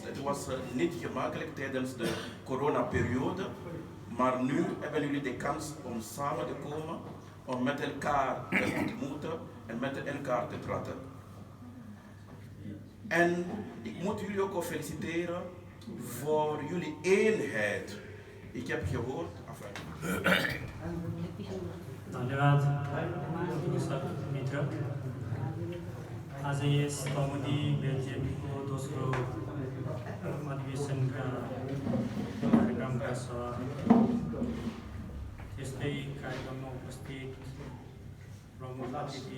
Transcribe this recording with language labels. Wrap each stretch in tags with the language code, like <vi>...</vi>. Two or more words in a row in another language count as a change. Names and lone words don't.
<nl>Het was niet gemakkelijk tijdens de coronaperiode, maar nu hebben jullie de kans om samen te komen, om met elkaar te ontmoeten en met elkaar te praten. En ik moet jullie ook feliciteren voor jullie eenheid. Ik heb gehoord.</nl> <ne>धन्यवाद सब मित्र। आज यस कौमुदी बेल्जियमको दोस्रो अधिवेशनका कार्यक्रमका त्यस्तै कार्यक्रममा उपस्थित प्रमुख अतिथि</ne>